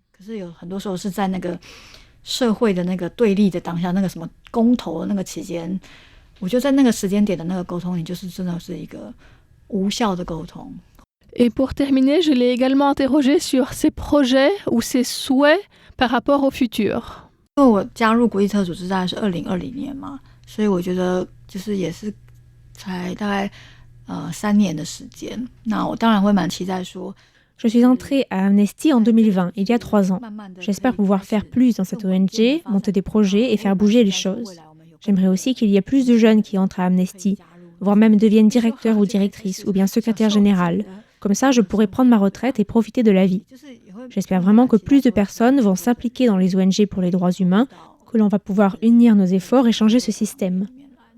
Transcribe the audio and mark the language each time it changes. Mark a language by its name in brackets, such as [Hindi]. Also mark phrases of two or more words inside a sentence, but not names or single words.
[French] Et pour terminer, je l'ai également interrogé sur ses projets ou ses souhaits par rapport au futur. [Chinese] 因为我加入国际特组织大概是2020年嘛，所以我觉得就是也是才大概3年的时间。那我当然会蛮期待说。 [French] Je suis entrée à Amnesty en 2020, il y a 3 ans. J'espère pouvoir faire plus dans cette ONG, monter des projets et faire bouger les choses. J'aimerais aussi qu'il y ait plus de jeunes qui entrent à Amnesty, voire même deviennent directeurs ou directrices, ou bien secrétaire général. Comme ça, je pourrais prendre ma retraite et profiter de la vie. J'espère vraiment que plus de personnes vont s'impliquer dans les ONG pour les droits humains, que l'on va pouvoir unir nos efforts et changer ce système.